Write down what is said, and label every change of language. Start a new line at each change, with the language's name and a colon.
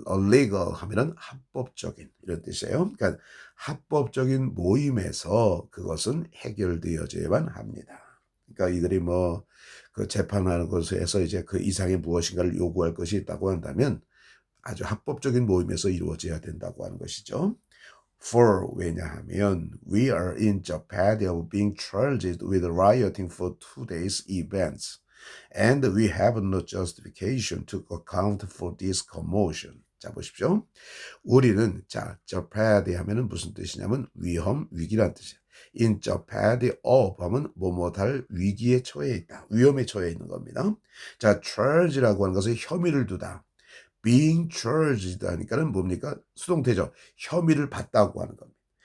Korean: legal 하면은 합법적인 이런 뜻이에요. 그러니까 합법적인 모임에서 그것은 해결되어져야만 합니다. 그러니까 이들이 뭐 그 재판하는 곳에서 이제 그 이상의 무엇인가를 요구할 것이 있다고 한다면 아주 합법적인 모임에서 이루어져야 된다고 하는 것이죠.
English: For
Korean: 왜냐하면
English: we are in jeopardy of being charged with rioting for today's events. And we have no justification to account for this commotion.
Korean: 자, 보십시오. 우리는 자, jeopardy 하면은 무슨 뜻이냐면 위험, 위기란 뜻이에요.
English: In jeopardy of
Korean: 하면 뭐뭐할 위기에 처해 있다. 위험에 처해 있는 겁니다. 자, charge라고 하는 것은 혐의를 두다. being charged 하니까는 뭡니까? 수동태죠. 혐의를 받다고 하는 겁니다.